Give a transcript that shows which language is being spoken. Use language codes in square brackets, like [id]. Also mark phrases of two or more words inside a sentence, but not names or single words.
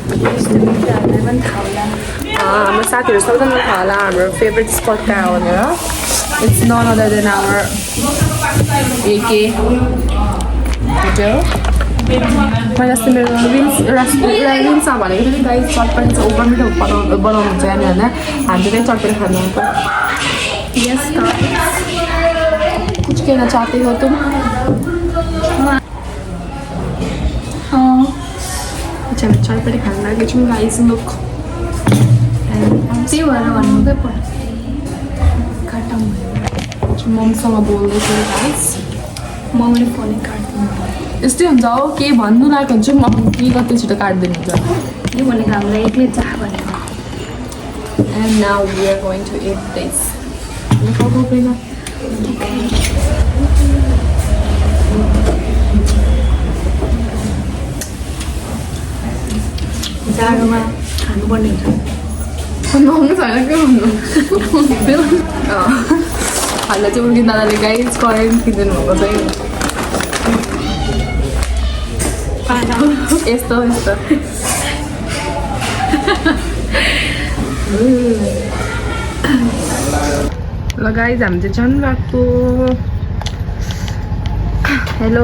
[ne] हाम्रो साथीहरू सबैजना थाहा होला हाम्रो फेभरेट स्पट कहाँ हो भनेर [en] it's none other than our [ne] एके होटेल मैले अस्ति मेरो रिल्समा भनेको थिएँ नि गाइस चटपटी चाहिँ ओभर मिठो बनाउनुहुन्छ यहाँनिर होइन हामी चाहिँ चटपटी खानु यस [hi] कुछ कहना चाहते हो तुम अच्छा मैं [ne] चटपटी खान लागेको छु [en] guys look [ne] त्यही भएर भन्नुकै पर्यो काटौँ मम्मीसँग बोल्दैछु गाइस मम्मीले फोनै काट्दिनु यस्तै हुन्छ हो केही भन्नु लागेको हुन्छ मम्मी के कति छिटो काटिदिनु हुन्छ यो भनेको हामीलाई एक्लै चाह भनेर [en] and now we are going to eat this [ne] जाडोमा खानुपर्ने हुन्छ नुहाउनु छैन के भन्नु हामीलाई चाहिँ उर्किन दादाले गाइस करेन्ट किनिदिनु भएको चाहिँ यस्तो यस्तो ल गाइस हामी चाहिँ जानु भएको हेलो